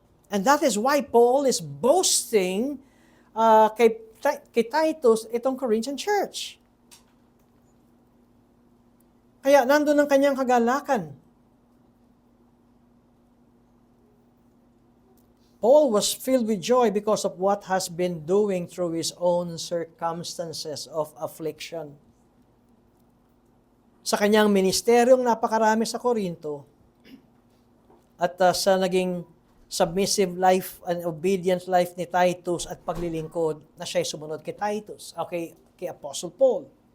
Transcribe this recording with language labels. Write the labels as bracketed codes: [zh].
[en] And that is why Paul is boasting [tl] kay Titus itong [en] Corinthian church. [tl] Kaya nandun ang kanyang kagalakan. [en] Paul was filled with joy because of what has been doing through his own circumstances of affliction. [tl] Sa kanyang ministeryong napakarami sa Korinto at sa naging [en] submissive life and obedient life [tl] ni Titus at paglilingkod na siya'y sumunod kay Titus, kay Apostle Paul.